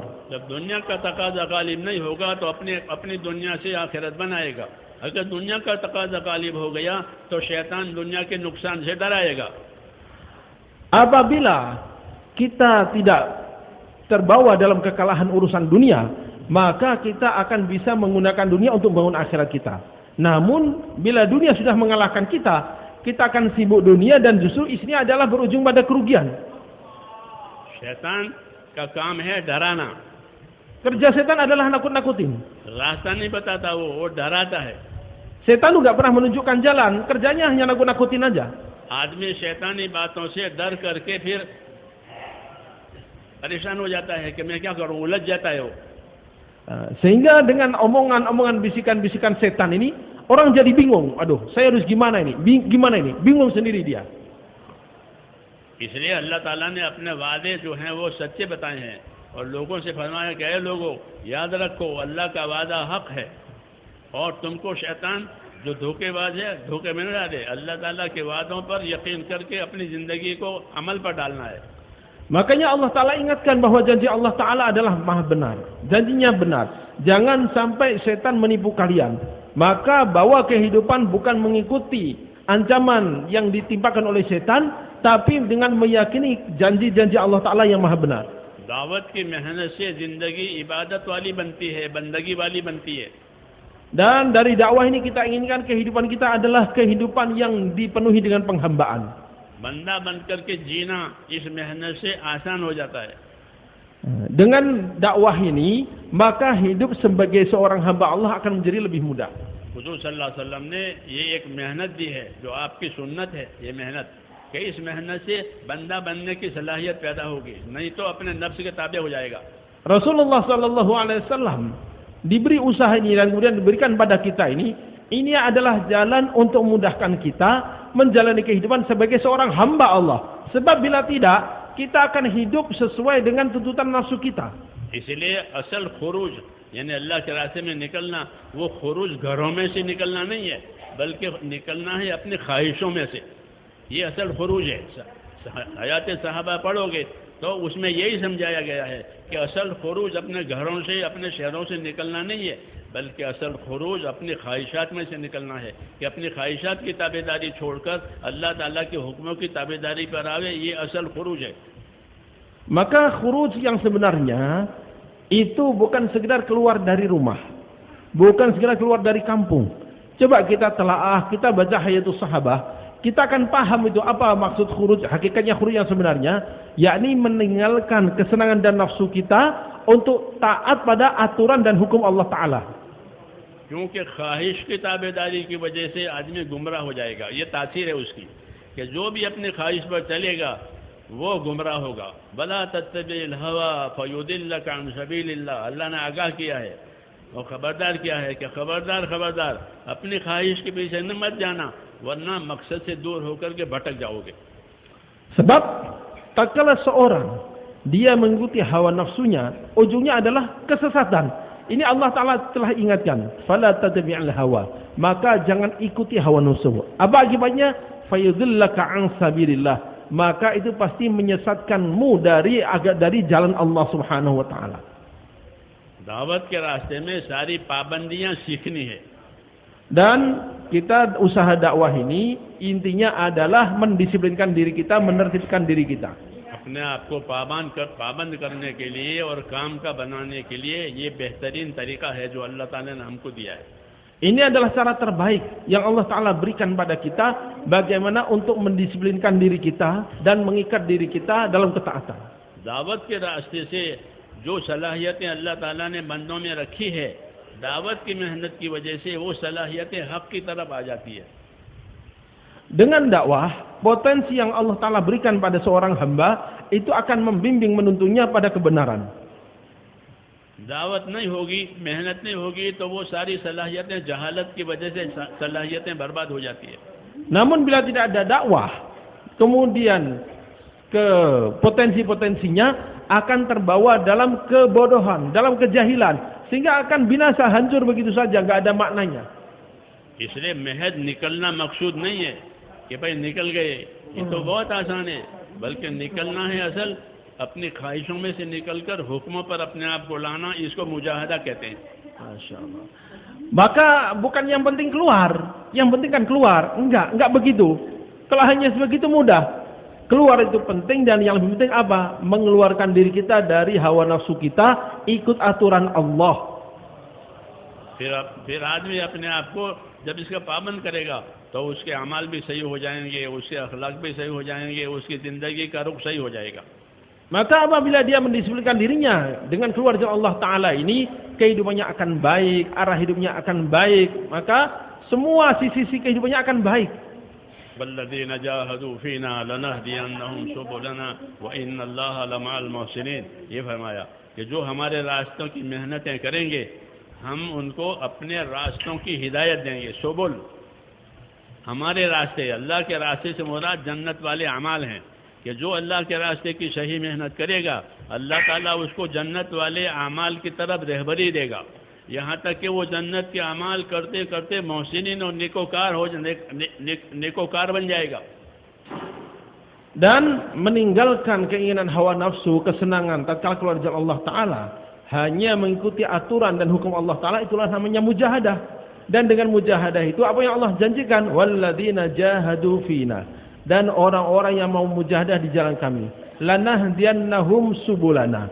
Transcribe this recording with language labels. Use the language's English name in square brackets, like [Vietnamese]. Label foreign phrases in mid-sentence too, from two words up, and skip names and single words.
[Urdu] جب دنیا کا تقاضا غالب نہیں ہوگا تو اپنی دنیا سے آخرت بنائے گا. اگر دنیا کا تقاضا غالب ہو گیا تو شیطان دنیا کے نقصان سے ڈرائے گا. [Indonesian] Apabila kita tidak terbawa dalam kekalahan urusan dunia, maka kita akan bisa menggunakan dunia untuk membangun akhirat kita. Namun bila dunia sudah mengalahkan kita akan sibuk dunia dan justru isinya adalah berujung pada kerugian. [Urdu] شیطان کا کام ہے ڈرانا. [Indonesian] Kerja setan adalah nakut-nakutin. [Urdu] راستہ نہیں بتاتا، وہ ڈراتا ہے. [Indonesian] Setan itu nggak pernah menunjukkan jalan, kerjanya hanya nakut-nakutin aja. [Urdu] آدمی شیطانی باتوں سے ڈر کرکے پھر پریشان ہو جاتا ہے کہ میں کیا کروں، الجھ جاتا ہے وہ. [Indonesian] Sehingga dengan omongan-omongan bisikan-bisikan setan ini, orang jadi bingung. Aduh, saya harus gimana ini? Bingung sendiri dia. [Urdu] اس لیے اللہ تعالیٰ نے اپنے وعدے جو ہیں وہ سچے بتائے ہیں اور لوگوں سے فرمایا کہ اے لوگو، یاد رکھو اللہ کا وعدہ حق ہے اور تم کو شیطان جو دھوکے باز ہے دھوکے میں نہ ڈالے. اللہ تعالیٰ کے وعدوں پر یقین کرکے اپنی زندگی کو عمل پر ڈالنا ہے. [Indonesian] Makanya Allah Ta'ala ingatkan bahwa janji Allah Ta'ala adalah maha benar. Janjinya benar. Jangan sampai setan menipu kalian. Maka bawa kehidupan bukan mengikuti ancaman yang ditimpakan oleh setan, tapi dengan meyakini janji-janji Allah Ta'ala yang maha benar. [Urdu] دعوت کی محنت سے زندگی عبادت والی بنتی ہے، بندگی والی بنتی ہے. [Indonesian] Dan dari dakwah ini kita inginkan kehidupan kita adalah kehidupan yang dipenuhi dengan penghambaan. [Urdu] بندہ بن کر کے جینا اس محنت سے آسان ہو جاتا ہے. [Indonesian] Dengan dakwah ini, maka hidup sebagai seorang hamba Allah akan menjadi lebih mudah. [Urdu] حضور [Arabic] صلى الله عليه وسلم [Urdu] نے یہ ایک محنت دی ہے جو آپ کی سنت ہے. یہ محنت کہ اس محنت سے بندہ بننے کی صلاحیت پیدا ہوگی، نہیں تو اپنے نفس کے تابع ہو جائے گا. [Indonesian] Rasulullah [Arabic] صلى الله عليه وسلم [Indonesian] diberi usaha ini dan kemudian diberikan pada kita ini adalah jalan untuk memudahkan kita menjalani kehidupan sebagai seorang hamba Allah. Sebab bila tidak, kita akan hidup sesuai dengan tuntutan nafsu kita. [Urdu] اس لیے اصل خروج یعنی اللہ کے راستے میں نکلنا، وہ خروج گھروں میں سے نکلنا نہیں ہے، بلکہ نکلنا ہے اپنی خواہشوں میں سے. یہ اصل خروج ہے. حیات صحابہ پڑھو گے تو اس میں یہی سمجھایا گیا ہے کہ اصل خروج اپنے گھروں سے، اپنے شہروں سے نکلنا نہیں ہے، بلکہ اصل خروج اپنی خواہشات میں سے نکلنا ہے کہ اپنی خواہشات کی تابعداری چھوڑ کر اللہ تعالیٰ کے حکموں کی تابعداری پر آوے. یہ اصل خروج ہے. [Indonesian] Maka khuruj yang sebenarnya itu bukan sekedar keluar dari rumah, bukan sekedar keluar dari kampung. Coba kita telaah, kita baca Hayatus Sahabah, kita akan paham itu apa maksud khuruj, hakikatnya khuruj yang sebenarnya, yakni meninggalkan kesenangan dan nafsu kita untuk taat pada aturan dan hukum Allah Ta'ala. [Urdu] کیونکہ خواہش کی تابعداری کی وجہ سے آدمی گمراہ ہو جائے گا. یہ تاثیر ہے اس کی کہ جو بھی اپنی خواہش پر چلے گا وہ گمراہ ہوگا. [Arabic] فلا تتبع الهوى فيضلك عن سبيل الله. [Urdu] اللہ نے آگاہ کیا ہے اور خبردار کیا ہے کہ خبردار اپنی خواہش کے پیچھے نہ مت جانا، ورنہ مقصد سے دور ہو کر کے بھٹک جاؤ گے. [Indonesian] Sebab tatkala seorang dia mengikuti hawa nafsunya, ujungnya adalah kesesatan. Ini Allah Ta'ala telah ingatkan, [Arabic] فلا تتبع الهوى, [Indonesian] maka jangan ikuti hawa nafsu. Apa akibatnya? [Arabic] فيضلك عن سبيل الله, [Indonesian] maka itu pasti menyesatkanmu dari jalan Allah [Arabic] سبحانه وتعالى. [Urdu] دعوت کے راستے میں ساری پابندیاں سیکھنی ہے. [Indonesian] Dan kita usaha dakwah ini intinya adalah mendisiplinkan diri kita, menertibkan diri kita. [Urdu] اپنے آپ کو پابند کرنے کے لیے اور کام کا بنانے کے لیے یہ بہترین طریقہ ہے جو اللہ تعالیٰ نے ہم کو دیا ہے. [Indonesian] Ini adalah cara terbaik yang Allah Ta'ala berikan pada kita, bagaimana untuk mendisiplinkan diri kita dan mengikat diri kita dalam ketaatan. [Urdu] دعوت کے راستے سے جو صلاحیتیں اللہ تعالیٰ نے بندوں میں رکھی ہے، دعوت کی محنت کی وجہ سے وہ صلاحیتیں حق کی طرف آ جاتی ہے. [Indonesian] Dengan dakwah, potensi yang Allah Ta'ala berikan pada seorang hamba itu akan membimbing menuntunnya pada kebenaran. [Urdu] دعوت نہیں ہوگی، محنت نہیں ہوگی، تو وہ ساری صلاحیتیں جہالت کی وجہ سے صلاحیتیں برباد ہو جاتی ہے. [Indonesian] Namun bila tidak ada dakwah, kemudian ke potensi-potensinya akan terbawa dalam kebodohan, dalam kejahilan, sehingga akan binasa, hancur begitu saja, nggak ada maknanya. [Urdu] اس لیے محض نکلنا مقصود نہیں ہے کہ بھائی نکل گئے، یہ تو بہت آسان ہے، بلکہ نکلنا ہے اصل اپنی خواہشوں میں سے نکل کر حکموں پر اپنے آپ کو لانا، اس کو مجاہدہ کہتے ہیں. [Arabic] ما شاء الله. [Indonesian] Maka bukan yang penting keluar, yang penting kan keluar. Enggak begitu. Kalau hanya sebegitu mudah. Keluar itu penting, dan yang lebih penting apa? Mengeluarkan diri kita dari hawa nafsu kita, ikut aturan Allah. [Urdu] پھر آدمی اپنے آپ کو جب اس کا پابند کرے گا تو اس کے اعمال بھی صحیح ہو جائیں گے، اس کے اخلاق بھی صحیح ہو جائیں گے، اس کی زندگی کا رخ صحیح ہو جائے گا. [Indonesian] Maka apabila dia mendisiplinkan dirinya dengan keluar dari Allah Ta'ala ini, kehidupannya akan baik, arah hidupnya akan baik, maka semua sisi-sisi kehidupannya akan baik. [Arabic] والذين جاهدوا فينا لنهدينهم سبلنا وإن الله لمع المحسنين. [Urdu] یہ فرمایا کہ جو ہمارے راستوں کی محنتیں کریں گے، ہم ان کو اپنے راستوں کی ہدایت دیں گے. سبل ہمارے راستے، اللہ کے راستے سے مراد جنت والے اعمال ہیں، کہ جو اللہ کے راستے کی صحیح محنت کرے گا، اللہ تعالیٰ اس کو جنت والے اعمال کی طرف رہبری دے گا، یہاں تک کہ وہ جنت کے اعمال کرتے کرتے محسنین اور نیکوکار بن جائے گا. [Indonesian] Dan meninggalkan keinginan hawa nafsu, kesenangan tatkala keluar dari Allah Ta'ala, hanya mengikuti aturan dan hukum Allah Ta'ala, itulah namanya mujahadah. Dan dengan mujahadah itu apa yang Allah janjikan? [Arabic] والذين جاهدوا فينا. [Indonesian] Dan orang-orang yang mau mujahadah di jalan kami, [Arabic] لنهدينهم سبلنا.